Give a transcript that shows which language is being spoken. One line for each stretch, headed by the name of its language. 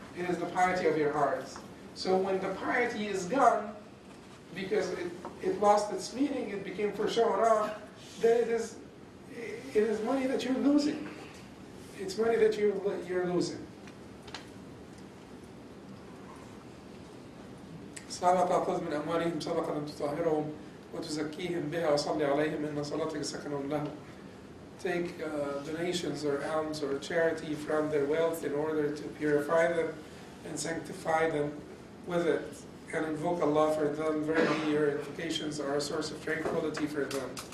English: It is the piety of your hearts. So when the piety is gone, because it lost its meaning, it became for showing off, then it is money that you're losing. It's money that you're losing.
Arabic: صلاة تأخذ من أموالهم صدقة تطهرهم وتزكيهم بها وصلي عليهم إن صلاتك سكن لهم.
English: Take donations or alms or charity from their wealth in order to purify them and sanctify them with it. And invoke Allah for them. Verily, your invocations are a source of tranquility for them.